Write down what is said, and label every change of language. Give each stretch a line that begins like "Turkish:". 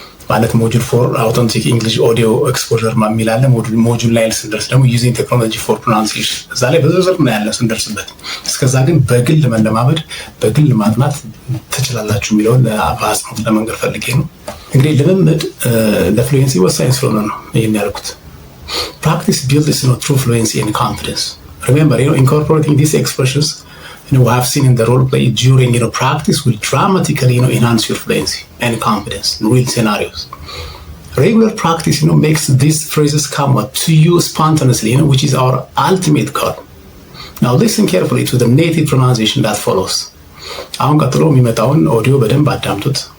Amharic: ማለት ሞጁል ፎር አውተንቲክ እንግሊሽ ኦዲዮ ኤክስፖዠር የሚል አለ። ሞጁል ላይ ስንደርስ ደግሞ ዩዚንግ ቴክኖሎጂ ፎር ፕሮናንሲዬሽን፣ እዛ ላይ በዝርዝር እናያለን ስንደርስበት። እስከዛ ግን በግል መለማመድ፣ በግል ማጥናት ትችላላችሁ የሚለውን በአጽንኦት ለመንገር ፈልጌ ነው። እንግዲህ ልምምድ ለፍሉዌንሲ ወሳኝ ስለሆነ ነው ይህን ያልኩት።
English: Practice builds true fluency and confidence. Remember, incorporating these expressions, we have seen in the role play during practice will dramatically enhance your fluency and confidence in real scenarios. Regular practice makes these phrases come up to you spontaneously, which is our ultimate goal. Now listen carefully to the native pronunciation that follows.
Amharic: አሁን ቀጥሎ የሚመጣውን ኦዲዮ በደንብ አዳምጡት።